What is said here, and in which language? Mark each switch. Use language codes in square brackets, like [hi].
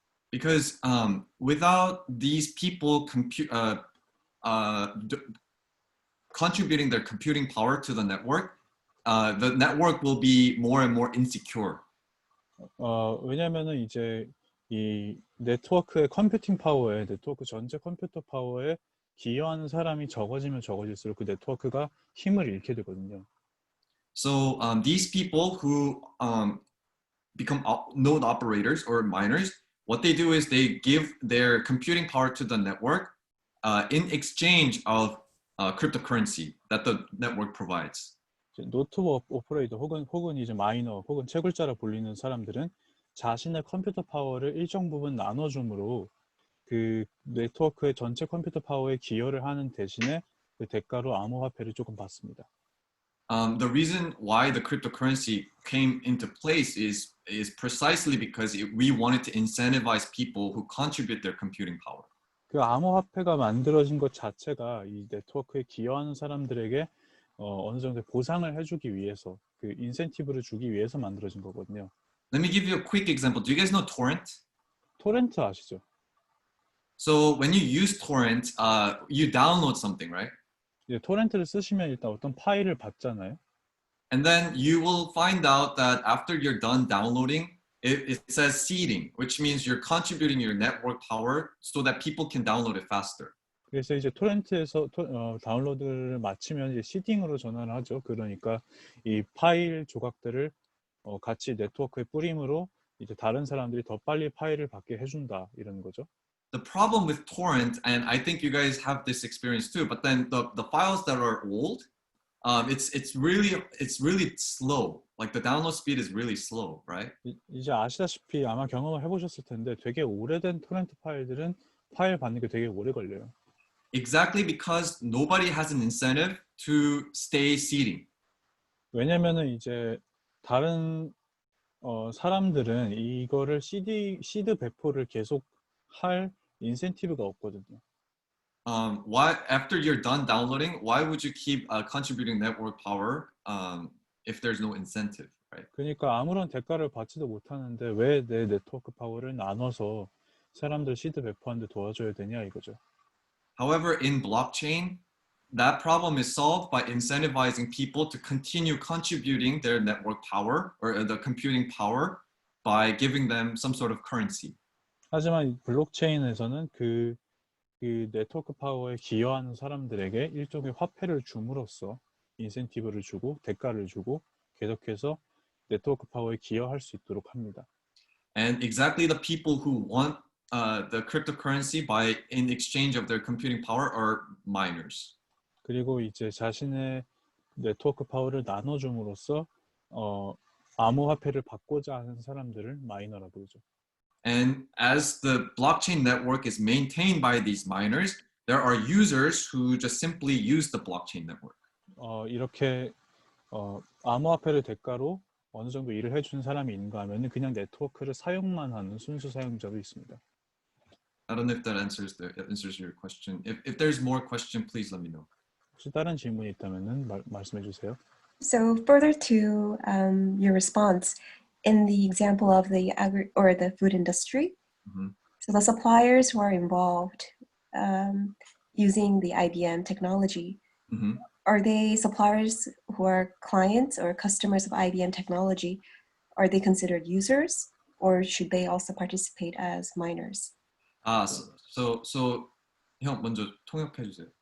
[en] Because without these people contributing their computing power to the network will be more and more insecure. [ko] 왜냐면은 이제 이 네트워크의 컴퓨팅 파워에 네트워크 전체 컴퓨터 파워에 기여하는 사람이 적어지면 적어질수록 그 네트워크가 힘을 잃게 되거든요. [en] So these people who become node operators or miners, what they do is they give their computing power to the network in exchange of cryptocurrency that the network provides. [ko] 노트 오퍼레이터 혹은 이제 마이너 혹은 채굴자라 불리는 사람들은 자신의 컴퓨터 파워를 일정 부분 나눠줌으로 그 네트워크의 전체 컴퓨터 파워에 기여를 하는 대신에 그 대가로 암호화폐를 조금 받습니다. [en] The reason why the cryptocurrency came into place is precisely because we wanted to incentivize people who contribute their computing power. [ko] 그 암호화폐가 만들어진 것 자체가 이 네트워크에 기여하는 사람들에게 어느 정도 보상을 해주기 위해서 그 인센티브를 주기 위해서 만들어진 거거든요. [en] Let me give you a quick example. Do you guys know torrent? [ko] 토렌트 아시죠? [en] So when you use torrent, you download something, right? [ko] 이제 토렌트를 쓰시면 일단 어떤 파일을 받잖아요. [en] And then you will find out that after you're done downloading, it says seeding, which means you're contributing your network power so that people can download it faster. [ko] 그래서 이제 토렌트에서 다운로드를 마치면 이제 시딩으로 전환을 하죠. 그러니까 이 파일 조각들을 같이 네트워크에 뿌림으로 이제 다른 사람들이 더 빨리 파일을 받게 해준다 이런 거죠. [en] The problem with torrent, and I think you guys have this experience too, but then the files that are old, it's really slow. Like the download speed is really slow, right? [ko] 이제 아시다시피 아마 경험을 해보셨을 텐데 되게 오래된 토렌트 파일들은 파일 받는 게 되게 오래 걸려요. [en] Exactly because nobody has an incentive to stay seeding. [ko] 왜냐면은 이제 다른 사람들은 이거를 시드 배포를 계속 할 인센티브가 없거든요. [en] Why after you're done downloading, why would you keep contributing network power if there's no incentive, right? [ko] 그러니까 아무런 대가를 받지도 못하는데 왜 내 네트워크 파워를 나눠서 사람들 시드 배포하는데 도와줘야 되냐 이거죠. [en] However, in blockchain, that problem is solved by incentivizing people to continue contributing their network power or the computing power by giving them some sort of currency. [ko] 하지만 블록체인에서는 그 네트워크 파워에 기여하는 사람들에게 일종의 화폐를 줌으로써 인센티브를 주고 대가를 주고 계속해서 네트워크 파워에 기여할 수 있도록 합니다. [en] And exactly the people who want the cryptocurrency in exchange of their computing power are miners. [ko] 그리고 이제 자신의 네트워크 파워를 나눠줌으로써 암호화폐를 받고자 하는 사람들을 마이너라고 부르죠. [en] And as the blockchain network is maintained by these miners, there are users who just simply use the blockchain network. [ko] 이렇게 암호화폐를 대가로 어느 정도 일을 해준 사람이 있는가 하면은 그냥 네트워크를 사용만 하는 순수 사용자도 있습니다. [en] I don't know if that answers your question. If there's more question, please let me know. [ko] 혹시 다른 질문이 있다면은 말씀해 주세요. [en] So further to your response, in the example of the the food industry, Mhm. so the suppliers who are involved using the IBM technology, Mhm. are they suppliers who are clients or customers of IBM technology? Are they considered users, or should they also participate as miners? [ko] So 형 먼저 통역해 주세요.